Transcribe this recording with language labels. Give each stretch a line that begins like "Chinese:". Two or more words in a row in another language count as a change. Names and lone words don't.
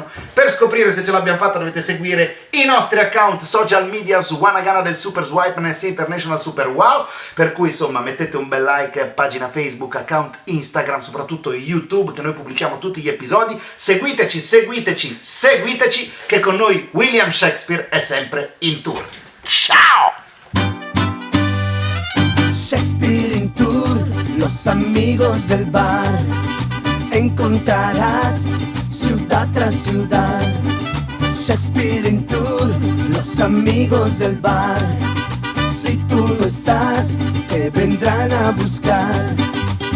Italian: Per scoprire se ce l'abbiamo fatta dovete seguire i nostri account
English: social media
Italian: su Wanagana del Super Swipe NSC International Super Wow, per cui insomma mettete un bel like, pagina Facebook, account Instagram, soprattutto YouTube che noi pubblichiamo tutti gli episodi, seguiteci che con noi William Shakespeare è sempre in tour. Ciao!
Spanish: Shakespeare en tour, los amigos del bar. Encontrarás ciudad ciudad tras ciudad. Shakespeare en tour, los amigos del bar. Si tú no estás, te vendrán a buscar.